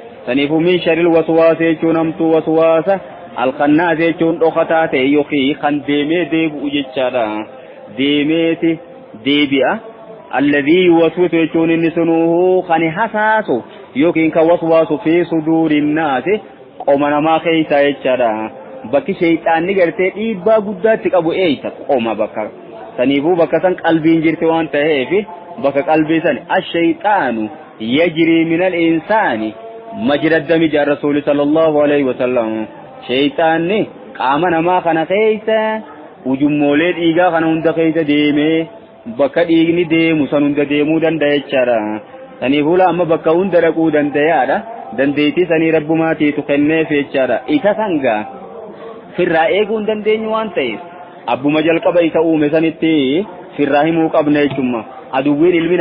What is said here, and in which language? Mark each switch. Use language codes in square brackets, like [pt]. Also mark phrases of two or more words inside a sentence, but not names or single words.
[om] saniifuu [ar] من شر الوسواس [om] jechuun hamtuu waswaasa alqannaas jechuun dhokataa ta'e yookiin kan deemee deebi'u jechaadha deemeeti deebi'a [ar] الذي يوسوس [om] jechuun inni sunuhu kan hasaasu yookiin kan waswaasu fi [ar] صدور الناس [om] qoma namaa keeysaa jechaadha bakki shayxaanni gartee dhiibbaa guddaatti qabu eeysa qoma bakka saniifuu bakka san qalbiin jirti waan ta'eef bakka qalbii san [ar] الشيطان يجري من الإنسان مجرى الدم [om] ja rasuuli [ar] صلى الله عليه وسلم [om] shayxaanni qaama namaa kana keeysa ujummoolee dhiigaa kana hunda keeysa deemee bakka dhiigni deemu san hunda deemuu danda'a jechaadha saniifuu amma bakka hunda dhaquu danda'aadha dandeettii sanii rabbumaatiitu kenneef jechaadha isa sangaa firraa eeguu hin dandeenyu waan ta'eef abbuma jalqaba isa uume sanitti firraa himuu qabna jechuudha aduwwiin ilmi